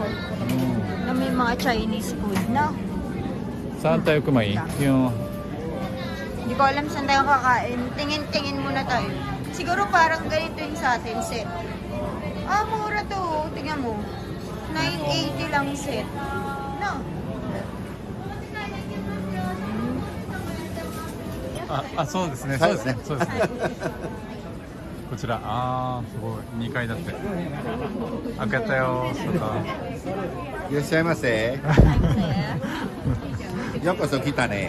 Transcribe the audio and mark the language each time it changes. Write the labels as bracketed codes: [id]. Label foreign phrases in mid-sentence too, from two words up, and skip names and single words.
[tl] Na may mga [en] Chinese food [tl] na. Saan tayo kumain? Yung... Hindi ko alam saan tayo kakain. Tingin-tingin muna tayo. Siguro parang ganito yung sa atin set. Ah, mura to. Tingnan mo. 980 lang set. No. [ja] あ、そうですね。そうですね。そうですね。こちら、あー、すごい。2階だって。開けたよ、外。いらっしゃいませ。ようこそ来たね。